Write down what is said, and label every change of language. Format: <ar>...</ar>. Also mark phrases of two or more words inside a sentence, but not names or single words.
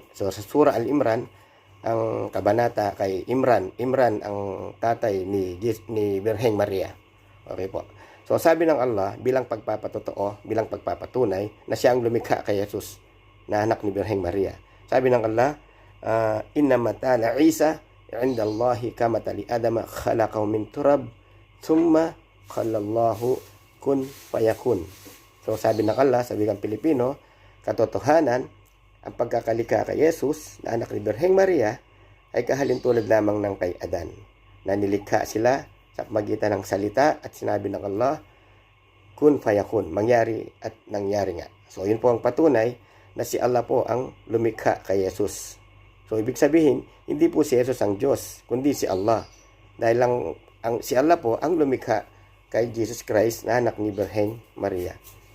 <tl>So sa Surah Al-Imran, ang kabanata kay Imran ang tatay ni Birheng Maria. Okay po. So sabi ng Allah bilang pagpapatotoo, bilang pagpapatunay na siya ang lumikha kay Jesus na anak ni Birheng Maria. Sabi ng Allah,</tl> <ar>إن مثل عيسى عند الله كمثل آدم خلقه من تراب ثم قال له كن فيكون.</ar> <tl>So sabi ng Allah sa wikang Pilipino, katotohanan, ang pagkakalika kay Jesus na anak ni Birheng Maria ay kahalintulad lamang ng kay Adan, na nilikha sila sa pamagitan ng salita at sinabi ng Allah,</tl> <ar>كن فيكون,</ar> <tl>mangyari at nangyari nga. So yun po ang patunay na si Allah po ang lumikha kay Jesus. So ibig sabihin, hindi po si Jesus ang Diyos, kundi si Allah. Dahil si Allah po ang lumikha kay Jesus Christ na anak ni Birheng Maria.</tl>